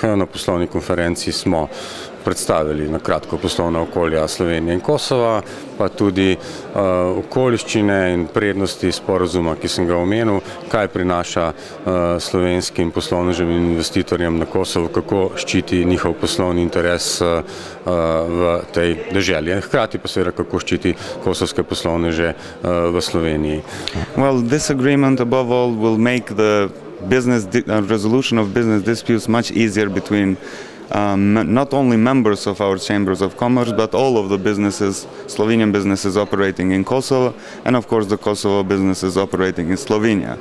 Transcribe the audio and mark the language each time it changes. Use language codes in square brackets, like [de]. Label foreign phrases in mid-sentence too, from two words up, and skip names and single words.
[sl] Na poslovni konferenci smo predstavili na kratko poslovna okolja Slovenije in Kosova, pa tudi okoliščine in prednosti sporazuma, ki sem ga omenil, kaj prinaša slovenskim poslovnežem in investitorjem na Kosovu, kako ščiti njihov poslovni interes v tej deželi. Hkrati pa seveda, kako ščiti kosovske poslovneže v Sloveniji. [en] Well, this agreement above all will make the resolution of business disputes much easier between not only members of our chambers of commerce, but all of the businesses, Slovenian businesses operating in Kosovo, and of course the Kosovo businesses operating in Slovenia.